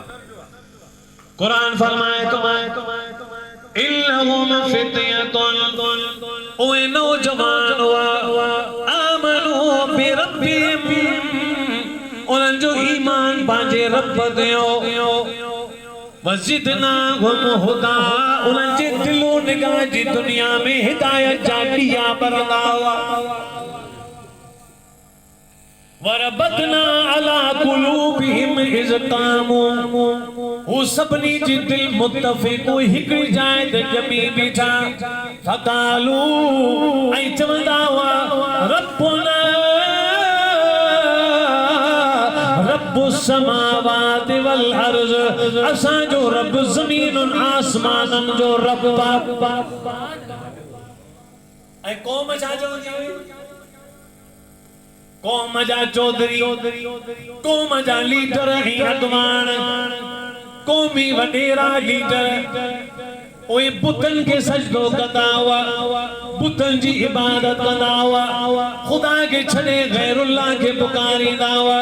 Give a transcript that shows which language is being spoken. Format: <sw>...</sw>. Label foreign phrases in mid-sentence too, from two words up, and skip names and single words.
<sd>कुरान फरमाए तो</sd> <ar>إنهم فتية,</ar> <sd>ओए नौजवान हुआ,</sd> <ar>آمنوا بربهم,</ar> <sd>उन्हनि जो ईमान पंहिंजे रब ते</sd> <ar>وزدناهم هدى,</ar> <sd>उन्हनि जे दिलो निगाह जी दुनिया में हिदायत जा ॾिया ॿरंदा हुआ।</sd> <ar>وربطنا على قلوبهم إذ قاموا,</ar> <sd>हू सभिनी जी दिल मुत्तफ़िक़ हिकिड़ी जाइ ते ॼमी बीठा। फ़क़ालू, ऐं चवंदा हुआ</sd> <ar>ربنا رب السماوات والأرض,</ar> <sd>असां जो रब ज़मीनुन आसमानन जो रब। ऐं क़ौम छा चवंदी हुई? क़ौम जा चौधरी, क़ौम जा लीडर ऐं अॻवान, क़ौमी वॾेरा लीडर उहे बुतनि खे सजदो कंदा हुआ, बुतनि जी इबादत कंदा हुआ, ख़ुदा खे छॾे गैरुल्लाह खे पुकारींदा हुआ।</sd>